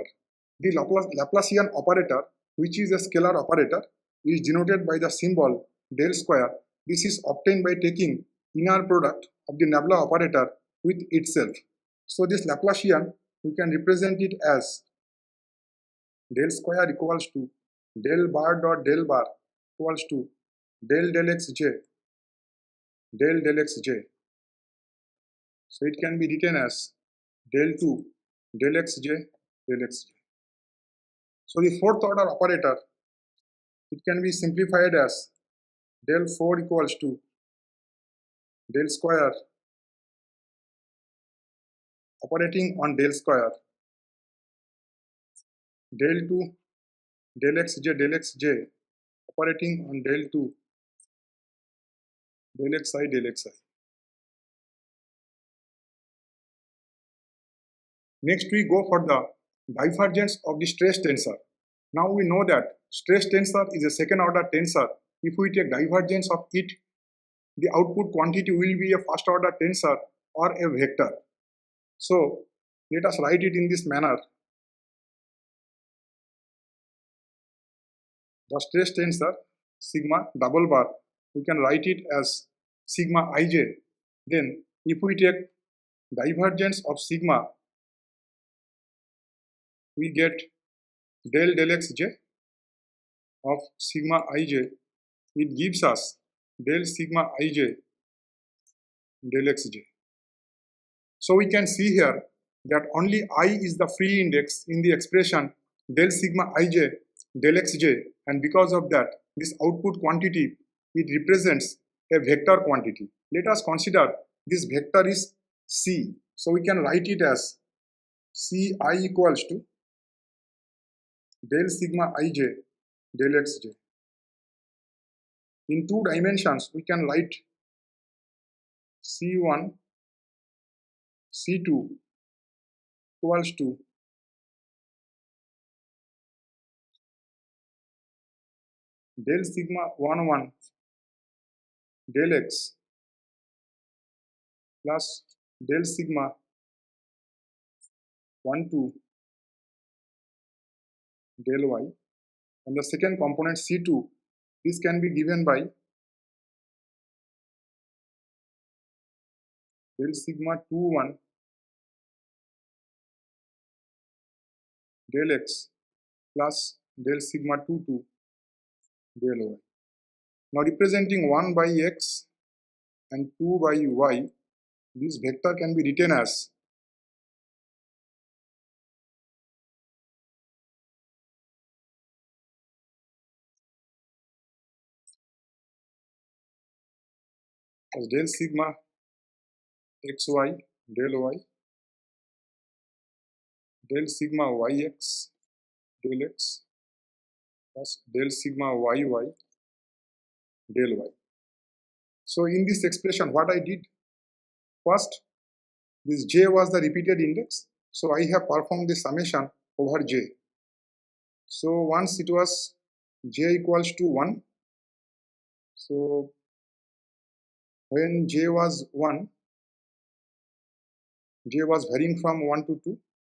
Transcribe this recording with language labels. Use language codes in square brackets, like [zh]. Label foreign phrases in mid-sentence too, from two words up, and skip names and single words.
[en] The Laplacian operator, which is a scalar operator, is denoted by the symbol del square. This is obtained by taking inner product of the nabla operator with itself. So this Laplacian, we can represent it as del square equals to del bar dot del bar equals to del del xj del del xj. So it can be written as del 2 del xj del xj. So the fourth order operator, it can be simplified as del 4 equals to del square operating on del square, del 2 del xj operating on del 2 del xi del xi. Next we go for the divergence of the stress tensor. Now we know that stress tensor is a second order tensor. If we take divergence of it, the output quantity will be a first order tensor or a vector. So let us write it in this manner. The stress tensor sigma double bar, we can write it as sigma ij. Then if we take divergence of sigma, we get del del xj of sigma ij. It gives us del sigma ij del xj. So we can see here that only I is the free index in the expression del sigma ij del xj, and because of that, this output quantity, it represents a vector quantity. Let us consider this vector is c. So we can write it as Ci equals to del sigma ij del xj. In 2 dimensions, we can write C1, C2 equals to del sigma 1 del x plus del sigma 1 del y, and the second component C2, this can be given by del sigma 2 del x plus del sigma 2 del y. Now representing 1 by x and 2 by y, this vector can be written as del sigma xy del y, del sigma yx del x plus del sigma yy del y. So in this expression, what I did, first this j was the repeated index, so I have performed the summation over j. So once it was j equals to 1, so when j was 1, j was varying from 1 to 2.